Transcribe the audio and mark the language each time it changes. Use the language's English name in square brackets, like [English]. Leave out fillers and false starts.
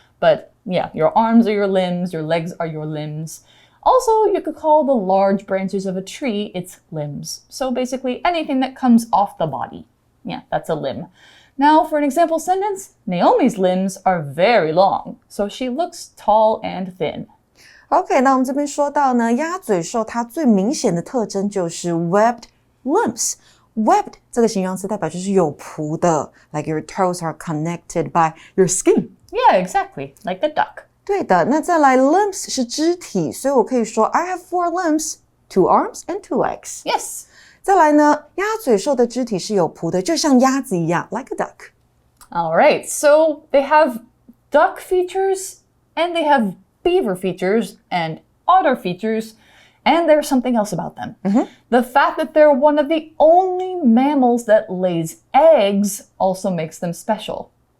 [English] But yeah, your arms are your limbs, your legs are your limbs. Also, you could call the large branches of a tree its limbs. So basically anything that comes off the body. Yeah, that's a limb. Now, for an example sentence, Naomi's limbs are very long, so she looks tall and thin. [Chinese] OK， 那我们这边说到呢，鸭嘴兽它最明显的特征就是 webbed limbs。Webbed 这个形容词代表就是有蹼的 ， [English] like your toes are connected by your skin. Yeah, exactly, like the duck. [Chinese] 对的，那再来 limbs 是肢体，所以我可以说 [English] I have 4 limbs, 2 arms and 2 legs. Yes. [Chinese] 再来呢，鸭嘴兽的肢体是有蹼的，就像鸭子一样 [English] like a duck. All right, so they have duck features and they have beaver features and otter features, and there's something else about them. The fact that they're one of the only mammals that lays eggs also makes them special.